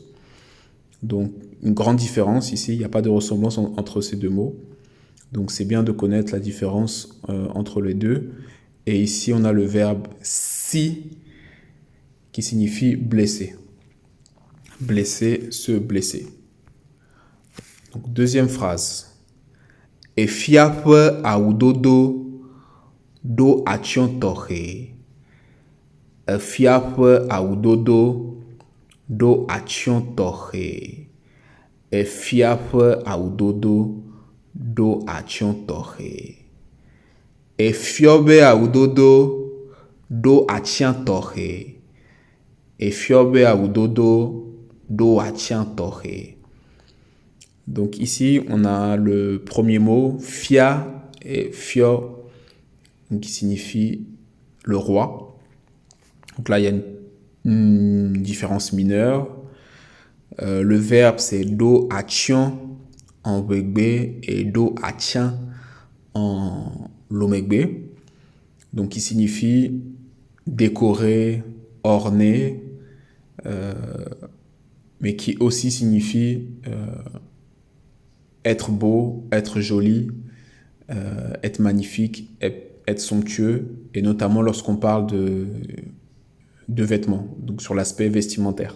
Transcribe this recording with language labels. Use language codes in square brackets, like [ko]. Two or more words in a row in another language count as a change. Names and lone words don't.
[fr] Donc une grande différence ici, il n'y a pas de ressemblance entre ces deux mots. Donc c'est bien de connaître la différence entre les deux. Et ici on a le verbe « si » qui signifie blesser. Blesser, se blesser. Donc, deuxième phrase. [ee] Efiaƒe awudodo do atsyɔ̃ tɔxɛ. Efiaƒe awudodo do atsyɔ̃ tɔxɛ. Efiaƒe awudodo do atsyɔ̃ tɔxɛ. Efiɔ be awudodo do atsyɔ̃ tɔxɛ. Efiɔ be awudodo do atsyɔ̃ tɔxɛ. [fr] Donc ici, on a le premier mot, fia et fio, qui signifie le roi. Donc là, il y a une différence mineure. Le verbe, c'est [ee] do atsyɔ̃ [fr] en Wegbe et [ee] do atsyɔ̃ [fr] en Lomegbe. Donc qui signifie décorer, orner, mais qui aussi signifie être beau, être joli, être magnifique, être somptueux, et notamment lorsqu'on parle de vêtements, donc sur l'aspect vestimentaire.